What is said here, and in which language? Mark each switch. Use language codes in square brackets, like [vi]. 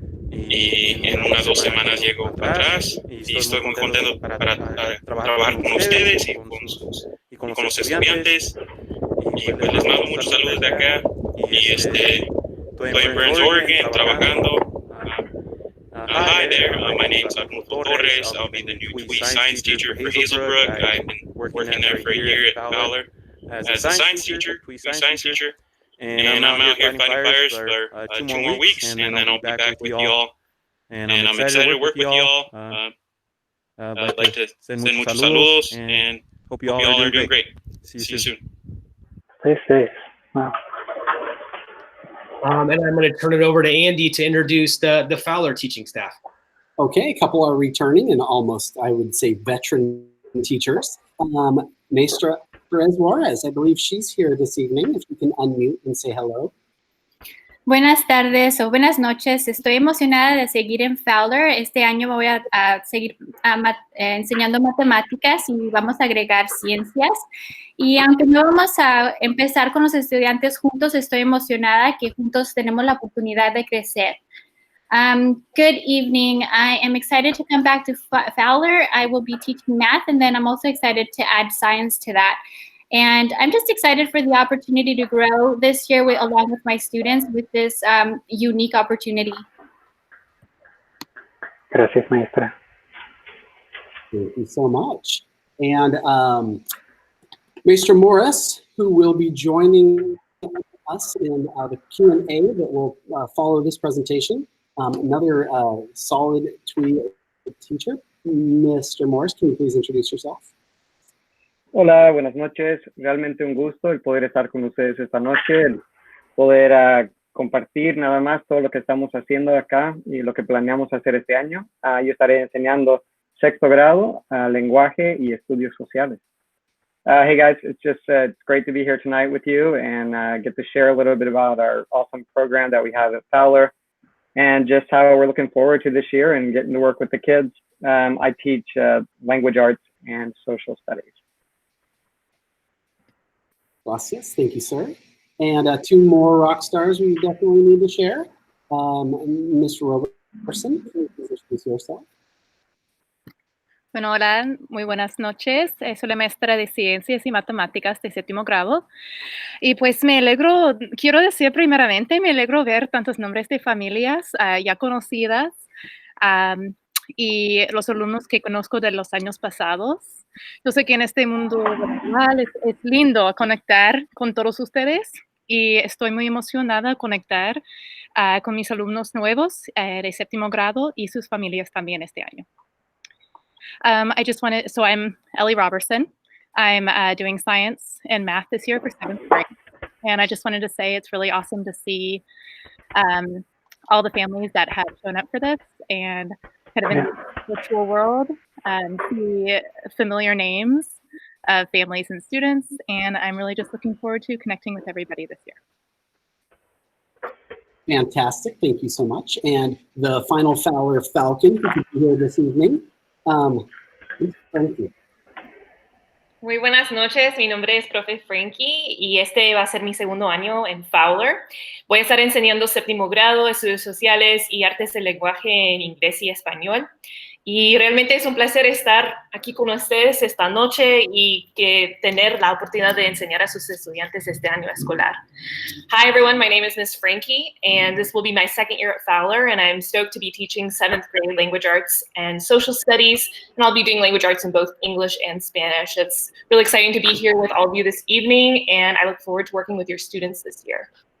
[es] Y en unas 2 semanas llego para atrás. Y estoy muy contento para trabajar con ustedes y con los estudiantes. Y pues les mando muchos saludos de acá. Y estoy en Burns, Oregon, trabajando. [en] Hi there, my name's Arnulfo Torres. I'll be the new TWI science teacher for Hazelbrook. I've been working there for a year at Fowler as a science teacher, TWI science teacher. And I'm out here fighting fires for 2 more weeks, and then I'll be back with you all. And I'm excited to work with you all. I'd like to send [es] muchos saludos, [en] and hope you all are doing great. See you soon. Stay safe. Wow. And I'm going to turn it over to Andy to introduce the Fowler teaching staff. Okay, a couple are returning and almost, I would say, veteran teachers. Maestra Perez Juarez, I believe she's here this evening. If you can unmute and say hello. [es] Buenas tardes o buenas noches. Estoy emocionada de seguir en Fowler. Este año me voy a seguir enseñando matemáticas y vamos a agregar ciencias. Y aunque no vamos a empezar con los estudiantes juntos, estoy emocionada que juntos tenemos la oportunidad de crecer. [en] Good evening. I am excited to come back to Fowler. I will be teaching math, and then I'm also excited to add science to that. And I'm just excited for the opportunity to grow this year along with my students with this unique opportunity. [es] Gracias, maestra. [en] Thank you so much. And Mr. Morris, who will be joining us in the Q&A that will follow this presentation. Another solid TWI teacher. Mr. Morris, can you please introduce yourself? [es] Hola, buenas noches. Realmente un gusto el poder estar con ustedes esta noche, el poder compartir nada más todo lo que estamos haciendo acá y lo que planeamos hacer este año. Yo estaré enseñando 6º grado, lenguaje y estudios sociales. [en] Hey guys, it's great to be here tonight with you and get to share a little bit about our awesome program that we have at Fowler and just how we're looking forward to this year and getting to work with the kids. I teach language arts and social studies. [es] Gracias. [en] Thank you, sir. And 2 more rock stars we definitely need to share. Mr. Robertson, please introduce yourself. [es] Bueno, hola, muy buenas noches. Soy la maestra de Ciencias y Matemáticas de 7º grado. Y pues quiero decir primeramente, me alegro ver tantos nombres de familias ya conocidas y los alumnos que conozco de los años pasados. Yo sé que en este mundo virtual es lindo conectar con todos ustedes y estoy muy emocionada de conectar con mis alumnos nuevos de 7º grado y sus familias también este año. [en] So I'm Ellie Robertson. I'm doing science and math this year for 7th grade. And I just wanted to say it's really awesome to see all the families that have shown up for this and kind of in the virtual world, see familiar names of families and students. And I'm really just looking forward to connecting with everybody this year. Fantastic, thank you so much. And the final Fowler Falcon who could be here this evening. Thank you. [es] Muy buenas noches, mi nombre es Profe Frankie y este va a ser mi 2º año en Fowler. Voy a estar enseñando 7º grado, estudios sociales y artes del lenguaje en inglés y español. Y realmente es un placer estar aquí con ustedes esta noche y tener la oportunidad de enseñar a sus estudiantes este año escolar. [en] Hi everyone, my name is Miss Frankie and this will be my 2nd year at Fowler and I'm stoked to be teaching 7th grade language arts and social studies, and I'll be doing language arts in both English and Spanish. It's really exciting to be here with all of you this evening and I look forward to working with your students this year.